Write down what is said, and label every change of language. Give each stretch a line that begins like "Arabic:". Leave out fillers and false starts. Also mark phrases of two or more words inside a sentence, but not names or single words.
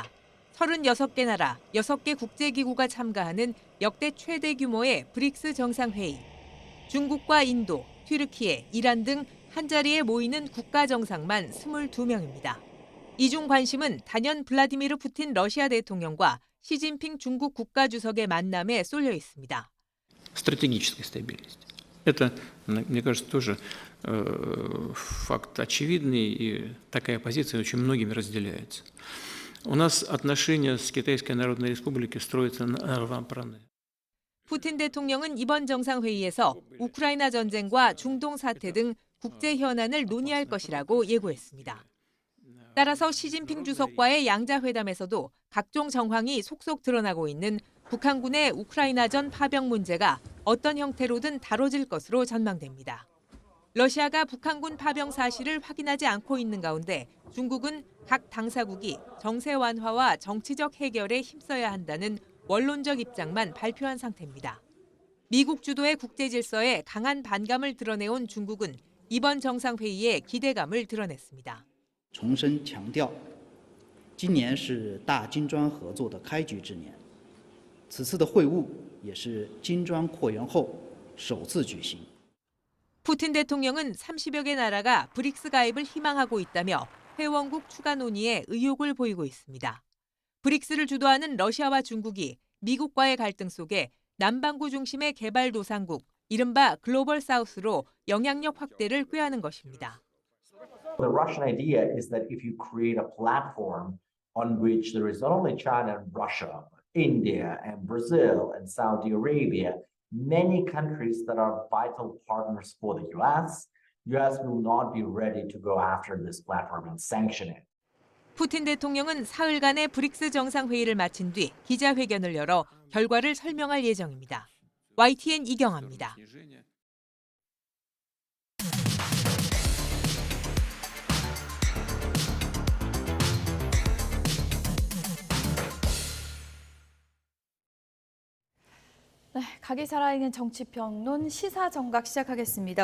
Korean: 36개 나라, 6개 국제기구가 참가하는 역대 최대 규모의 브릭스 정상회의. 중국과 인도, 튀르키예, 이란 등 한자리에 모이는 국가 정상만 22명입니다. 이중 관심은 단연 블라디미르 푸틴 러시아 대통령과 시진핑 중국 국가주석의 만남에 쏠려 있습니다.
Russian: Стратегической стабильности. Это, мне кажется, тоже факт очевидный, и такая позиция очень многими разделяется. У нас отношения с Китайской Народной Республикой строятся на равноправные.
Korean: 푸틴 대통령은 이번 정상회의에서 우크라이나 전쟁과 중동 사태 등 국제 현안을 논의할 것이라고 예고했습니다. 따라서 시진핑 주석과의 양자회담에서도 각종 정황이 속속 드러나고 있는 북한군의 우크라이나전 파병 문제가 어떤 형태로든 다뤄질 것으로 전망됩니다. 러시아가 북한군 파병 사실을 확인하지 않고 있는 가운데 중국은 각 당사국이 정세 완화와 정치적 해결에 힘써야 한다는 원론적 입장만 발표한 상태입니다. 미국 주도의 국제 질서에 강한 반감을 드러내온 중국은 이번 정상회의에 기대감을 드러냈습니다.
Chinese: 重申强调，今年是大金砖合作的开局之年，此次的会晤也是金砖扩员后首次举行。
Korean: 푸틴 대통령은 30여 개 나라가 브릭스 가입을 희망하고 있다며 회원국 추가 논의에 의욕을 보이고 있습니다. 브릭스를 주도하는 러시아와 중국이 미국과의 갈등 속에 남반구 중심의 개발도상국, 이른바 글로벌 사우스로 영향력 확대를 꾀하는 것입니다.
English: The Russian idea is that if you create a platform on which there is not only China and Russia, India and Brazil and Saudi Arabia, many countries that are vital partners for the US will not be ready to go after this platform and sanction it.
Korean: 푸틴 대통령은 사흘간의 브릭스 정상회의를 마친 뒤 기자회견을 열어 결과를 설명할 예정입니다. YTN 이경아입니다. 네, 각이 살아있는 정치평론 시사정각 시작하겠습니다.